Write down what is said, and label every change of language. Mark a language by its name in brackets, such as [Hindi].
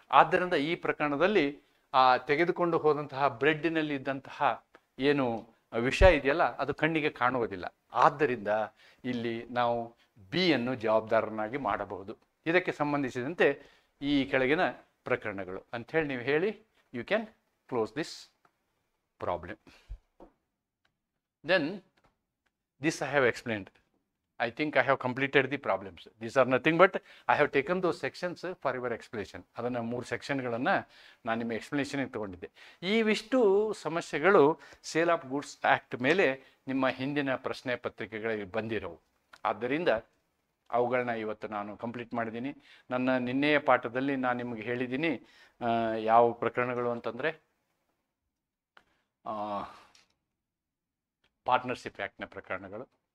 [Kannada] ಆದ್ದರಿಂದ ಈ ಪ್ರಕರಣದಲ್ಲಿ ತೆಗೆದುಕೊಂಡು ಹೋದಂತಹ ಬ್ರೆಡ್ಡಿನಲ್ಲಿ ಇದ್ದಂತಹ ಏನು ವಿಷ ಇದೆಯಲ್ಲ, ಅದು ಕಣ್ಣಿಗೆ ಕಾಣುವುದಿಲ್ಲ. ಆದ್ದರಿಂದ ಇಲ್ಲಿ ನಾವು ಬಿಯನ್ನು ಜವಾಬ್ದಾರನಾಗಿ ಮಾಡಬಹುದು. ಇದಕ್ಕೆ ಸಂಬಂಧಿಸಿದಂತೆ ಈ ಕೆಳಗಿನ ಪ್ರಕರಣಗಳು ಅಂಥೇಳಿ ನೀವು ಹೇಳಿ, [English] You can close this problem. Then this I have explained. I think I have completed the problems. These are nothing but I have taken those sections for your explanation. [Kannada] ಅದನ್ನು 3 ಸೆಕ್ಷನ್ಗಳನ್ನು ನಾನು ನಿಮ್ಮ ಎಕ್ಸ್ಪ್ಲನೇಷನ್ಗೆ ತೊಗೊಂಡಿದ್ದೆ. ಇವಿಷ್ಟು ಸಮಸ್ಯೆಗಳು ಸೇಲ್ ಆಫ್ ಗೂಡ್ಸ್ ಆ್ಯಕ್ಟ್ ಮೇಲೆ ನಿಮ್ಮ ಹಿಂದಿನ ಪ್ರಶ್ನೆ ಪತ್ರಿಕೆಗಳಿಗೆ ಬಂದಿರೋವು. ಆದ್ದರಿಂದ ಅವುಗಳನ್ನ ಇವತ್ತು ನಾನು ಕಂಪ್ಲೀಟ್ ಮಾಡಿದ್ದೀನಿ. ನನ್ನ ನಿನ್ನೆಯ ಪಾಠದಲ್ಲಿ ನಾನು ನಿಮಗೆ ಹೇಳಿದ್ದೀನಿ ಯಾವ ಪ್ರಕರಣಗಳು ಅಂತಂದರೆ ಪಾರ್ಟ್ನರ್ಶಿಪ್ ಆ್ಯಕ್ಟ್ನ ಪ್ರಕರಣಗಳು.